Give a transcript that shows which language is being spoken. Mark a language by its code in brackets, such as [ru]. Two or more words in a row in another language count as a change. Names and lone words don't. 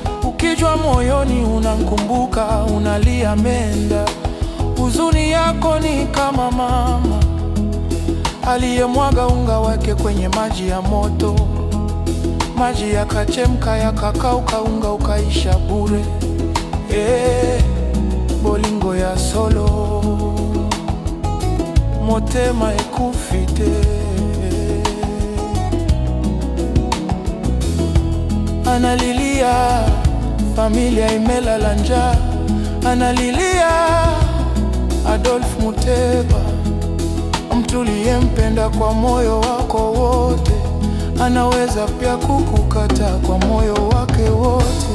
[sw] Ukijua moyoni unamkumbuka, unalia menda. Huzuni yako ni kama mama aliyemwaga unga wake kwenye maji ya moto. Maji yakachemka, yakakauka, unga ukaisha bure. [ln] Eh, bolingo ya solo. Motema ekufi te. [sw] Analilia, familia imelala njaa. Analilia, Adolf Muteba, mtu uliyempenda kwa moyo wako wote. Anaweza pia kukukata kwa moyo wake wote.